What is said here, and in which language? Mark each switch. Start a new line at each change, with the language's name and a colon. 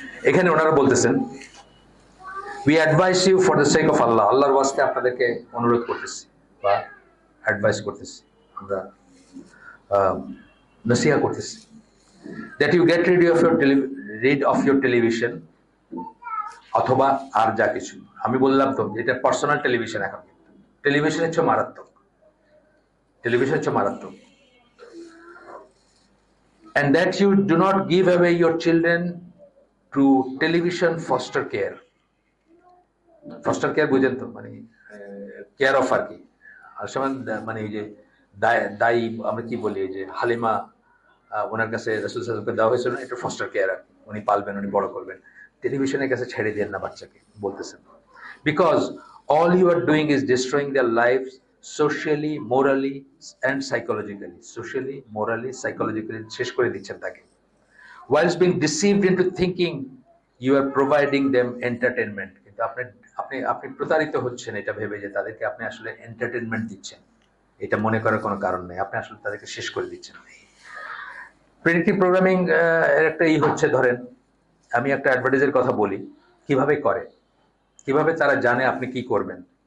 Bangla: এখানে ওনারা বলতেছেন,
English: we advise you for the sake of Allah,
Bangla: আল্লাহর ওয়াস্তে আপনাদেরকে অনুরোধ করতেছি বা অ্যাডভাইস করতেছি, আমরা নসিহা করতেছি,
English: that you get rid of your television,
Bangla: অথবা আর যা কিছু। আমি বললাম তো এটা পার্সোনাল টেলিভিশন, এখন টেলিভিশন হচ্ছে মারাত্মক, টেলিভিশন হচ্ছে মারাত্মক।
English: And that you do not give away your children to television foster care.
Bangla: Foster care বুঝেন তো, মানে কেয়ার অফ আর কি। আর সময় মানে এই যে দায়ী আমরা কি বলি, এই যে হালিমা ওনার কাছে রাসূল সাল্লাল্লাহু আলাইহি ওয়াসাল্লামকে দেওয়া হয়েছিল না, এটা ফস্টার কেয়ার আর কি। উনি পালবেন, উনি বড় করবেন। টেলিভিশনের কাছে ছেড়ে দেন না বাচ্চাকে, বলতেছেন।
English: Because all you are doing is destroying their lives socially, morally and psychologically. Socially, morally, psychologically
Bangla: শেষ করে দিচ্ছেন তাকে।
English: Whilst being deceived into thinking you are providing them entertainment.
Bangla: কিন্তু আপনি আপনি আপনি প্রতারিত হচ্ছেন এটা ভেবে যে তাদেরকে আপনি আসলে এন্টারটেনমেন্ট দিচ্ছেন। এটা মনে করার কোনো কারণ নেই, আপনি আসলে তাদেরকে শেষ করে দিচ্ছেন। প্রেডিক্টিভ প্রোগ্রামিং এর একটা হচ্ছে, ধরেন আমি একটা অ্যাডভার্টাইজের কথা বলি, কিভাবে করে, কিভাবে তারা জানে আপনি কি করবেন।